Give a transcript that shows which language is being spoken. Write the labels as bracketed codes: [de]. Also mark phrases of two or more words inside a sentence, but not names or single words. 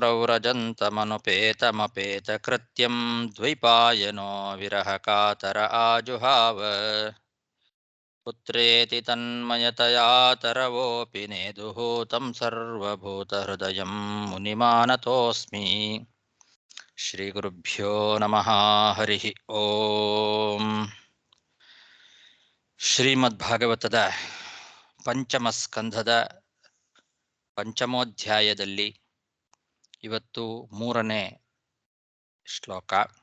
[sa] ಪ್ರವ್ರಜन्तಮನುಪೇತಮಪೇತಕೃತ್ಯಂ ದ್ವೈಪಾಯನೋ ವಿರಹಕಾತರ ಆಜುಹಾವ ಪುತ್ರೇತಿ ತನ್ಮಯತಯಾ ತರವೋಪಿ ನೇದುಃ तं ಸರ್ವಭೂತಹೃದಯಂ ಮುನಿಮಾನತೋऽಸ್ಮಿ. ಶ್ರೀಗುರುಭ್ಯೋ ನಮಃ. ಹರಿಃ ಓಂ. [kn] ಶ್ರೀಮದ್ಭಾಗವತದ ಪಂಚಮ ಸ್ಕಂಧದ ಪಂಚಮೋಧ್ಯಾಯದಲ್ಲಿ ಇವತ್ತು 3ನೇ ಶ್ಲೋಕ.